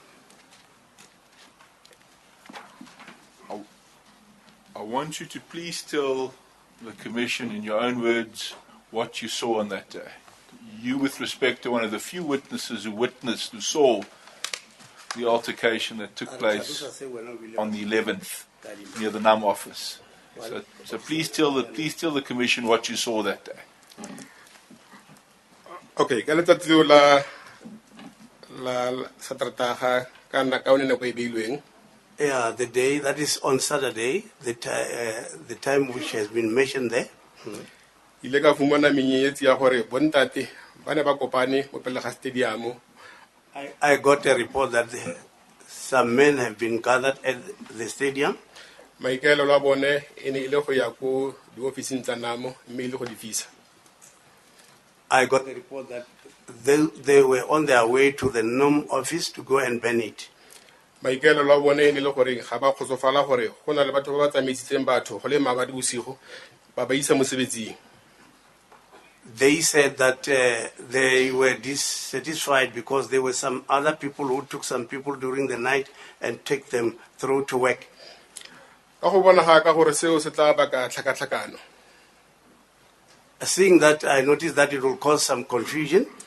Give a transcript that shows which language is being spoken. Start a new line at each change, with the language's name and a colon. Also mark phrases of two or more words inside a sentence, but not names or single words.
English: I want you to please tell the Commission in your own words what you saw on that day. you, with respect to one of the few witnesses who saw the altercation that took place on the 11th near the NUM office. So please tell the Commission what you saw that day.
Tswana: Okay, ka letsatsi la Saturday ka nna ka one nako e beilweng.
English: Yeah, the day, that is on Saturday, the time which has been mentioned there.
Tswana: Ile ka fumana menyenyetsi ya gore bontate ba ne ba kopane mo pele ga stadium.
English: I got a report that some men have been gathered at the stadium.
Tswana: Maikaelelo a bone e ne ile go ya ko diofising tsa NAMO mme ile go di fisa.
English: I got a report that they were on their way to the NUM office to go and ban it.
Tswana: Maikaelelo a bone e ne ile gore ga ba kgotsofala gore go na le batho ba ba tsamaisitseng batho go le maabadi bosigo ba ba isa mosebetsing.
English: They said that they were dissatisfied because there were some other people who took some people during the night and take them through to work. Seeing that, I noticed that it will cause some confusion.